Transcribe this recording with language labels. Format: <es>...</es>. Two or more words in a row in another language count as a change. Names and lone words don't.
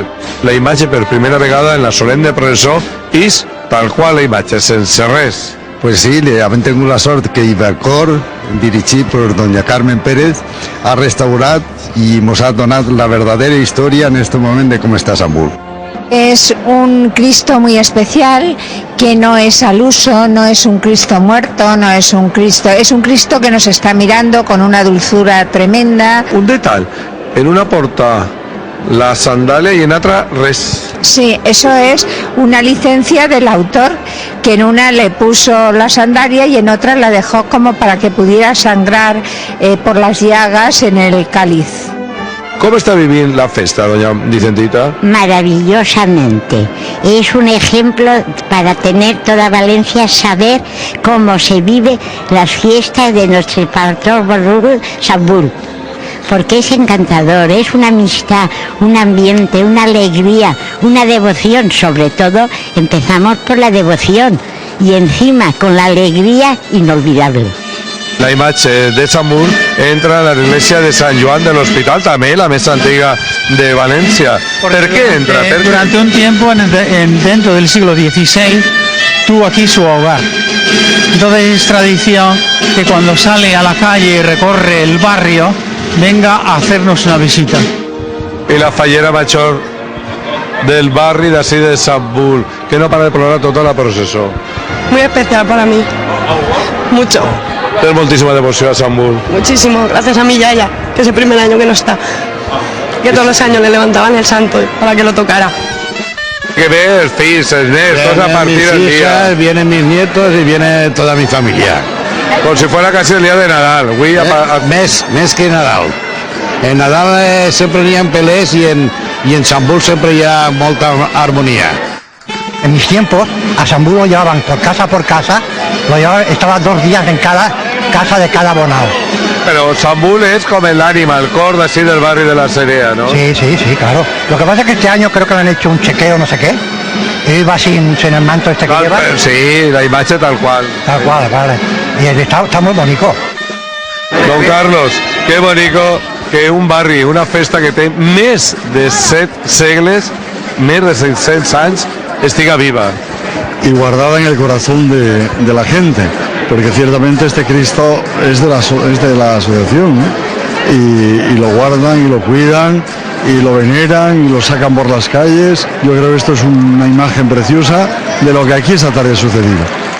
<ca>La imatge per primera vegada en la solemne processó és tal qual la imatge, sense res.</ca> <es>Pues sí,</es> <ca>hem tingut la sort que Ibercor, dirigit per doña Carmen Pérez, ha restaurat i ens ha donat la verdadera història en este moment de com està Sant Bull.</ca> <es>Es un Cristo muy especial, que no es al uso, no es un Cristo muerto, no es un Cristo que nos está mirando con una dulzura tremenda.</es> <ca>Un detall, en una porta la sandalia</ca> <es>y en otra</es> <ca>res.</ca> <es>Sí, eso es una licencia del autor, que en una le puso la sandalia y en otra la dejó como para que pudiera sangrar por las llagas en el cáliz. ¿Cómo está viviendo la festa, doña Vicentita? Maravillosamente. Es un ejemplo para tener toda Valencia, saber cómo se vive las fiestas de nuestro patrón Sant Bull. Porque es encantador, es una amistad, un ambiente, una alegría, una devoción. Sobre todo empezamos por la devoción y encima con la alegría inolvidable.</es> <ca>La imatge de Sant Bull entra a la iglesia de Sant Joan de l'Hospital, també la més antiga de Valencia.</ca> <es>¿Por qué entra? Durante un tiempo, dentro del siglo XVI, tuvo aquí su hogar. Entonces es tradición que cuando sale a la calle y recorre el barrio, venga a hacernos una visita. Y la fallera mayor</es> <ca>del barri d'ací de Sant Bull, que no para de plorar tota la processó.</ca> <es>Muy especial para mí. Mucho.</es> <ca>Tienes moltíssima devoció a Sant Bull.</ca> <es>Muchísimo. Gracias a mi yaya, que es el primer año que no está. Que todos los años le levantaban el santo para que lo tocara.</es> <ca>Que ve el fills, els nets, tots a partir del día.</ca> <es>Vienen mis nietos y viene toda mi familia. Com si fuera casi el día de Nadal.</es> <ca>Més que Nadal. En Nadal sempre n'hi ha pelés i en Sant Bull sempre hi ha molta armonía.</ca> <es>En mis tiempos a Sant Bull lo llevaban por casa, estaba 2 días en cada casa de cada abonado. Pero Sant Bull es como el ánima, el cor así del barrio de la Cerea, ¿no? Sí, claro. Lo que pasa es que este año creo que le han hecho un chequeo, no sé qué. Él va sin el manto este que lleva. Sí, la imagen tal cual. Tal cual, vale. Y está muy bonito.</es> <ca>Don Carlos,</ca> <es>qué bonito que</es> <ca>un barri, una festa que té més de 7 segles, més de 600 anys, estiga viva.</ca> <es>Y guardada en el corazón de la gente, porque ciertamente este Cristo es de la asociación, ¿no? Y lo guardan y lo cuidan y lo veneran y lo sacan por las calles. Yo creo que esto es una imagen preciosa de lo que aquí esta tarde ha sucedido.</es>